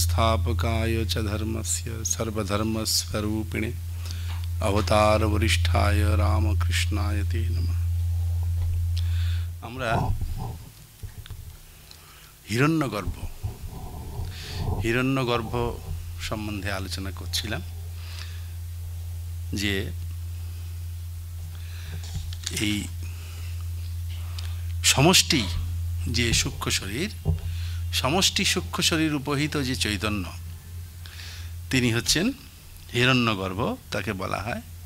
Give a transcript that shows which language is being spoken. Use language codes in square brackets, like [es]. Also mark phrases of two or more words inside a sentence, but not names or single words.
[sa] संस्थापकाय च धर्मस्य सर्वधर्मस्वरूपिणे अवतार वरिष्ठाय रामकृष्णाय ते नमः। [bn] আমরা হিরণ্যগর্ভ সম্বন্ধে আলোচনা করছিলাম যে এই সমষ্টি যে সূক্ষ্ম শরীর, সমষ্টি সূক্ষ্ম শরীর উপহিত যে চৈতন্য, তিনি হচ্ছেন হিরণ্যগর্ভ, তাকে বলা হয়।